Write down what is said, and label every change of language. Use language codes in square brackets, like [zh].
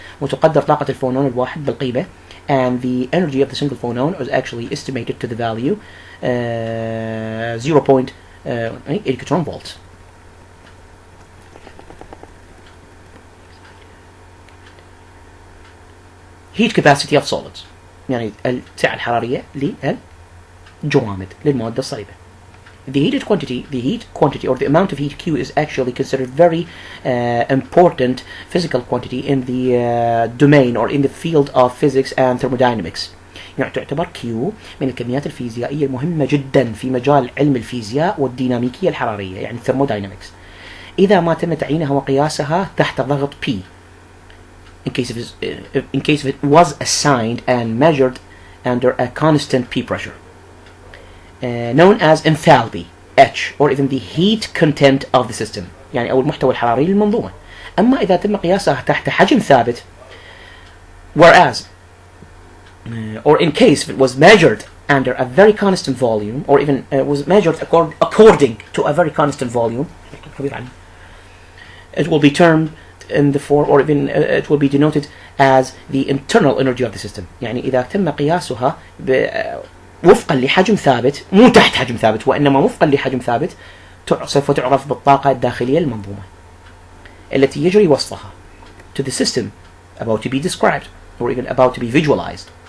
[ar] وتقدر طاقة الفونون الواحد بالقيمة, [en] and the energy of the single phonon is actually estimated to the value 0.8 electron volts. Heat capacity of solids. [ar] يعني السعة الحرارية للجوامد للمواد الصلبة. [en] The heat quantity or the amount of heat Q is actually considered very important physical quantity in the domain or in the field of physics and thermodynamics. [ar] يعني تعتبر Q من الكميات الفيزيائية المهمة جدا في مجال علم الفيزياء والديناميكية الحرارية يعني thermodynamics إذا ما تم تعيينها وقياسها تحت ضغط P [en] in case of it was assigned and measured under a constant P pressure. Known as enthalpy H or even the heat content of the system [ar] يعني أو المحتوى الحراري للمنظومة. أما إذا تم قياسها تحت حجم ثابت [en] whereas or in case it was measured under a very constant volume or even was measured according to a very constant volume it will be termed in the form or even it will be denoted as the internal energy of the system. [ar] يعني إذا تم قياسها وفقا لحجم ثابت مو تحت حجم ثابت وإنما وفقا لحجم ثابت سوف تعرف بالطاقة الداخلية للمنظومة التي يجري وصفها [en] to the system about to be described or even about to be visualized.